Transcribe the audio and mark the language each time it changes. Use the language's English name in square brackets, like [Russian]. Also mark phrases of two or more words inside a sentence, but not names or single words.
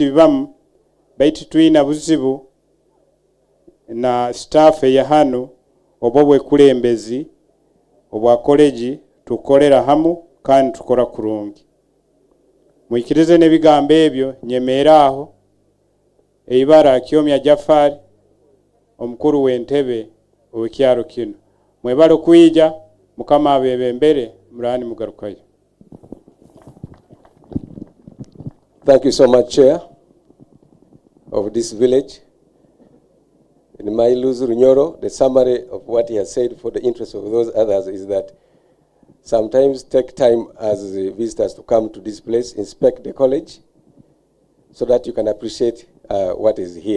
[Nyoro] bibamu baiti tuina buzibu na staff ya hano obobwe kulembezi obwa college tukolera hamu kandi tukora kurungi muikirize nebigambo ebyo nyemeraho eibara Kyomya Jafari omukuru w'entebe owekyaro kino mwebalo kuija mukama abebembere murani mugarukayo. [English] Thank you so much, Chair of this village. In my Luzu Runyoro, the summary of what he has said for the interest of those others is that sometimes take time as visitors to come to this place, inspect the college, so that you can appreciate what is here.